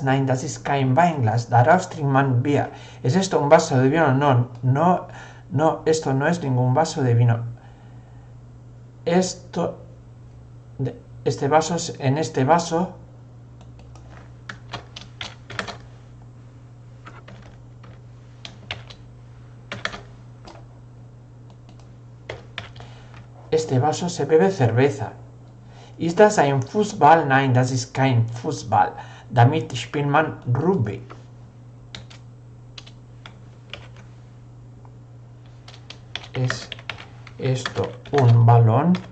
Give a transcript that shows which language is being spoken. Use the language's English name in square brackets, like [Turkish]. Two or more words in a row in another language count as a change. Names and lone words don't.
[German] Nein, das ist kein Weinglas. Daraus trinkt man Bier. [Spanish] ¿Es esto un vaso de vino? No, esto no es ningún vaso de vino. Este vaso, en este vaso se bebe cerveza. [German] Ist das ein Fußball? Nein, das ist kein Fußball. Damit spielt man Rugby. [Spanish] ¿Es esto un balón?